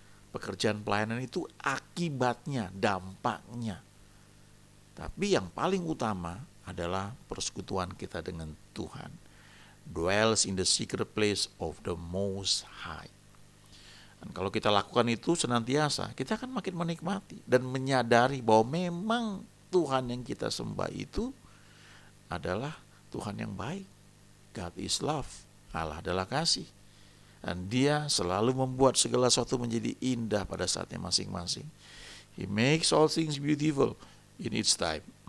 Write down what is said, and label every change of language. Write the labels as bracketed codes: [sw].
[id] Pekerjaan pelayanan itu akibatnya, dampaknya. Tapi yang paling utama adalah persekutuan kita dengan Tuhan. [en] dwells in the secret place of the Most High. [id] Dan kalau kita lakukan itu senantiasa, kita akan makin menikmati dan menyadari bahwa memang Tuhan yang kita sembah itu adalah Tuhan yang baik. [en] God is love. [id] Allah adalah kasih. Dan Dia selalu membuat segala sesuatu menjadi indah pada saatnya masing-masing. [en] He makes all things beautiful in its time.